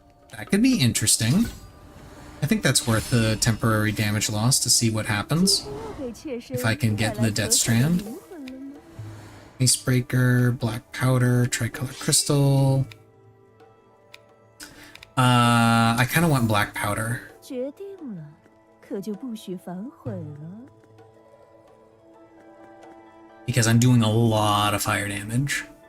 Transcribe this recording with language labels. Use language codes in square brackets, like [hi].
[en] That could be interesting. I think that's worth the temporary damage loss to see what happens. If I can get the Death Strand. Icebreaker, Black Powder, Tricolor Crystal. I kind of want Black Powder. [zh] 决定了，可就不许反悔了。 [en] Because I'm doing a lot of fire damage.